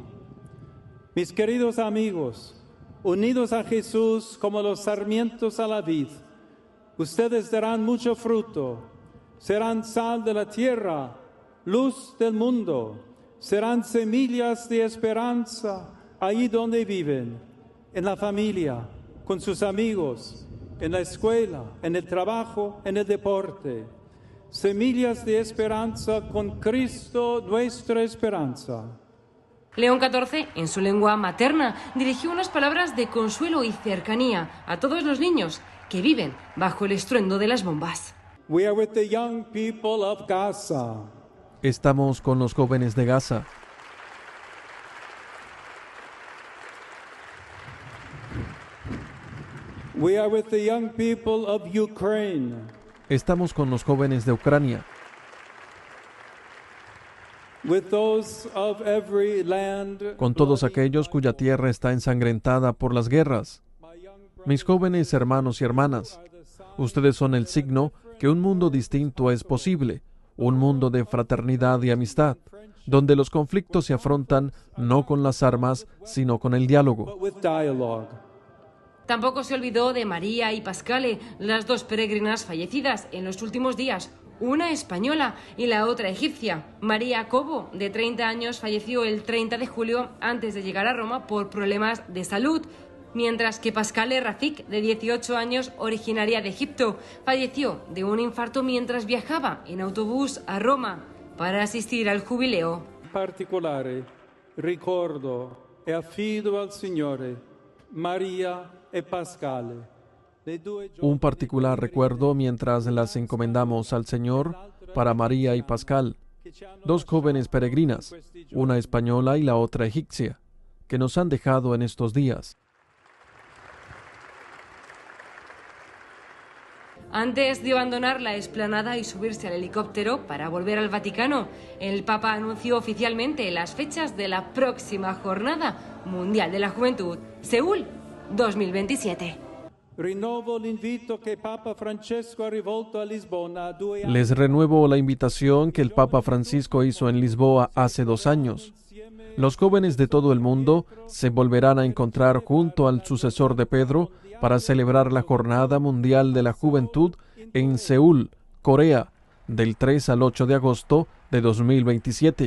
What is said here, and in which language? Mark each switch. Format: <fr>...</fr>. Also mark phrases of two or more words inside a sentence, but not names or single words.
<es>Mis queridos amigos, unidos a Jesús como los sarmientos a la vid, ustedes darán mucho fruto, serán sal de la tierra, luz del mundo, serán semillas de esperanza allí donde viven, en la familia, con sus amigos, en la escuela, en el trabajo, en el deporte. Semillas de esperanza con Cristo, nuestra esperanza. León XIV, en su lengua materna, dirigió unas palabras de consuelo y cercanía a todos los niños que viven bajo el estruendo de las bombas.</es> <en>We are with the young people of Gaza.</en> <es>Estamos con los jóvenes de Gaza.</es> <en>We are with the young people of Ukraine.</en> <es>Estamos con los jóvenes de Ucrania.</es> <en>With those of every land,</en> <es>Con todos aquellos cuya tierra está ensangrentada por las guerras. Mis jóvenes hermanos y hermanas, ustedes son el signo que un mundo distinto es posible, un mundo de fraternidad y amistad, donde los conflictos se afrontan no con las armas, sino con el diálogo.</es> <en>but with dialogue.</en> <es>Tampoco se olvidó de María y Pascale, las dos peregrinas fallecidas en los últimos días, una española y la otra egipcia. María Cobo, de 30 años, falleció el 30 de julio antes de llegar a Roma por problemas de salud, mientras que Pascale Rafik, de 18 años, originaria de Egipto, falleció de un infarto mientras viajaba en autobús a Roma para asistir al jubileo.</es> <it>In particolare ricordo e affido al Signore Maria e Pascale.</it> <es>Un particular recuerdo mientras las encomendamos al Señor para María y Pascal, dos jóvenes peregrinas, una española y la otra egipcia, que nos han dejado en estos días. Antes de abandonar la explanada y subirse al helicóptero para volver al Vaticano, el Papa anunció oficialmente las fechas de la próxima Jornada Mundial de la Juventud, Seúl 2027.</es> <it>Rinnovo l'invito che Papa Francesco ha rivolto a Lisbona a 2 anni.</it> <es>Les renuevo la invitación que el Papa Francisco hizo en Lisboa hace 2 años. Los jóvenes de todo el mundo se volverán a encontrar junto al sucesor de Pedro para celebrar la Jornada Mundial de la Juventud en Seúl, Corea, del 3 al 8 de agosto de 2027.</es>